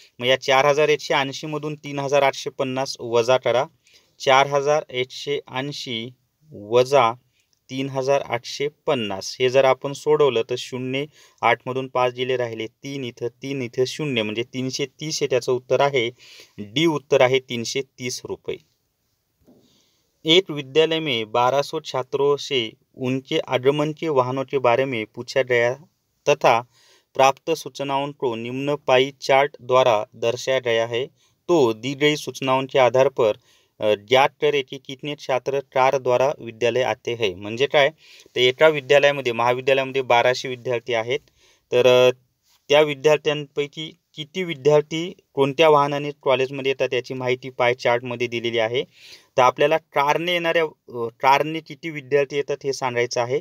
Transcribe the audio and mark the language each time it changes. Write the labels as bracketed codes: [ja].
[mr] मग या 4,180 मधून 3,850 वजा करा. 4,180 वजा 3,850 हे जर आपण सोडवलं तर 0, 8 मधून 5 गेले राहिले 3, इथं 3, इथं 0, म्हणजे 330 हे त्याचं उत्तर आहे. डी उत्तर आहे 330 रुपये. [hi] एक विद्यालय में 1200 छात्रों से उनके आगमन के वाहनों के बारे में पूछा गया तथा प्राप्त सूचनाओं को निम्न पाई चार्ट द्वारा दर्शाया गया है, तो दी गई सूचनाओं के आधार पर ज्ञात करे की कितने छात्र कार द्वारा विद्यालय आते हैं. [mr] म्हणजे काय, तर एका विद्यालयामध्ये महाविद्यालयामध्ये 1200 विद्यार्थी आहेत. तर त्या विद्यार्थ्यांपैकी किती विद्यार्थी कोणत्या वाहनाने कॉलेजमध्ये येतात याची माहिती पाय चार्टमध्ये दिलेली आहे. तर आपल्याला कारने किती विद्यार्थी येतात हे सांगायचं आहे.